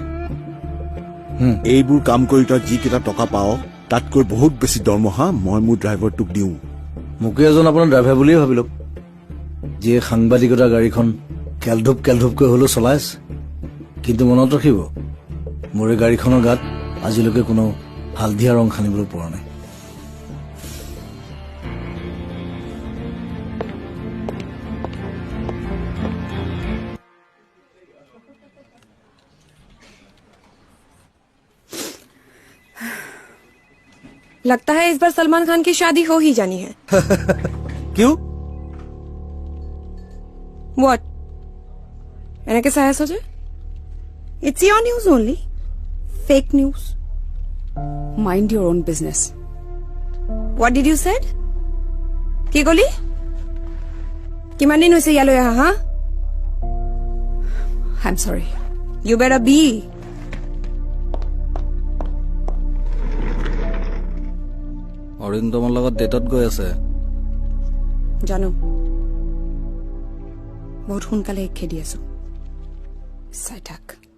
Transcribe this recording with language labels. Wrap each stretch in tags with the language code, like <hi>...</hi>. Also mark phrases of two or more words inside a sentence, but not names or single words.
<as>এইবোৰ কাম কৰি তই যিকেইটা টকা পাৱ তাতকৈ বহুত বেছি দৰমহা মই মোৰ ড্ৰাইভাৰটোক দিওঁ। মোকে এজন আপোনাৰ ড্ৰাইভাৰ বুলিয়ে ভাবি লওক, যিয়ে সাংবাদিকতাৰ গাড়ীখন কেলধুপকৈ হলেও চলাই আছে। কিন্তু মনত ৰাখিব, মোৰ এই গাড়ীখনৰ গাত আজিলৈকে কোনো হালধীয়া ৰং সানিবলৈ পৰা নাই।</as> <hi>लगता है इस बार सलमान खान की शादी हो ही जानी है।</hi> <as>কিয়? What? এনেকে চাই আছো যে?</as> <en>It's your news only. Fake news. Mind your own business. What did you said?</en> <as>কি কলি? কিমান দিন হৈছে ইয়ালৈ আহা হা?</as> <en>I'm sorry. You better be.</en> <as>অৰিন্দমৰ লগত ডেটত গৈ আছে। জানো, বহুত সোনকালে খেদি আছো। চাই থাক।</as>